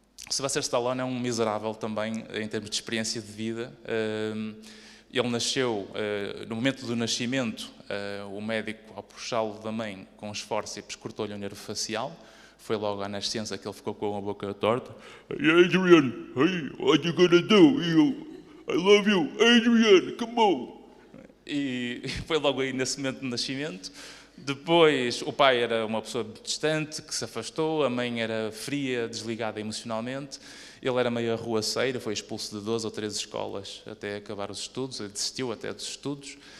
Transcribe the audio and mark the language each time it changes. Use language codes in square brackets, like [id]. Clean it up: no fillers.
[pt] O Sylvester Stallone é um miserável também em termos de experiência de vida. Ele nasceu, no momento do nascimento, o médico, ao puxá-lo da mãe com os fórceps, cortou-lhe o nervo facial. Foi logo à nascença que ele ficou com a boca torta. [en] Hey Adrian, hey, what you gonna do? I love you, Adrian, come on. [pt] E foi logo aí nesse momento de nascimento. Depois, o pai era uma pessoa distante, que se afastou, a mãe era fria, desligada emocionalmente, ele era meio arruaceiro, foi expulso de 2 ou 3 escolas até acabar os estudos, ele desistiu até dos estudos.